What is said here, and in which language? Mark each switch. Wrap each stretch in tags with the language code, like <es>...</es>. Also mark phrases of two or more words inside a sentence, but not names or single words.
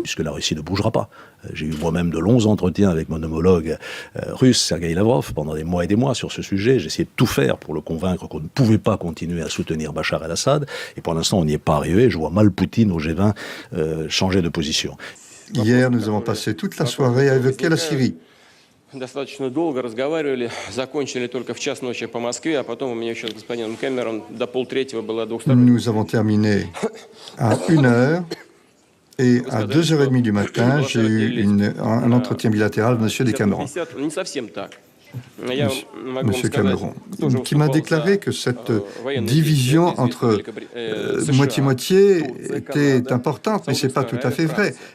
<fr>Puisque la Russie ne bougera pas. J'ai eu moi-même de longs entretiens avec mon homologue russe, Sergei Lavrov, pendant des mois et des mois sur ce sujet. J'ai essayé de tout faire pour le convaincre qu'on ne pouvait pas continuer à soutenir Bachar el-Assad. Et pour l'instant, on n'y est pas arrivé. Je vois mal Poutine au G20 changer de position. Hier, nous avons passé toute la soirée à évoquer la Syrie.</fr> <ru>Достаточно долго разговаривали, закончили только в час ночи по Москве, а потом у меня еще с господином Кэмерон до 2:30 была двухсторонняя.</ru> <fr>Nous avons terminé à 1h et à 2h30 du matin, j'ai eu un entretien bilatéral avec M. Decameron. Monsieur Cameron, qui m'a déclaré que cette division entre moitié-moitié était importante, mais ce n'est pas tout à fait vrai.</fr>